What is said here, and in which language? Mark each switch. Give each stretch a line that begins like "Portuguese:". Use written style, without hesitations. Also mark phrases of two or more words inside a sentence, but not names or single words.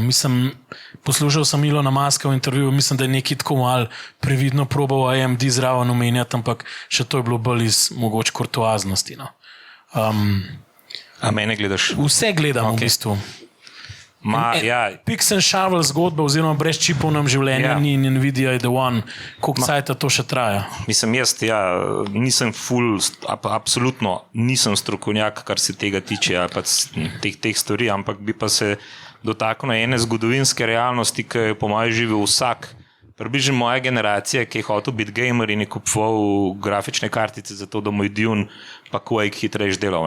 Slovenian: Mislim, poslušal sem Ilona Muska v intervjuju, mislim, da je nekaj tako mal previdno probal AMD zraven omenjati, ampak še to je bilo bolj iz mogoče kurtoaznosti. No. A mene gledaš? Vse gledam v bistvu.
English: Pix and shovel
Slovenian: zgodba oziroma brez čipov nam življenja ni in Nvidia je
English: the one.
Slovenian: Koliko cajta to še traja? Mislim, nisem absolutno nisem strokovnjak, kar se tega tiče, pa teh stvari, ampak bi pa se dotaknil ene zgodovinske realnosti, ki je po mojem živel vsak, približno moja generacija, ki je hotel biti gamer in je kupoval grafične kartice za to, da moj Dune pa Quake hitrejš delal.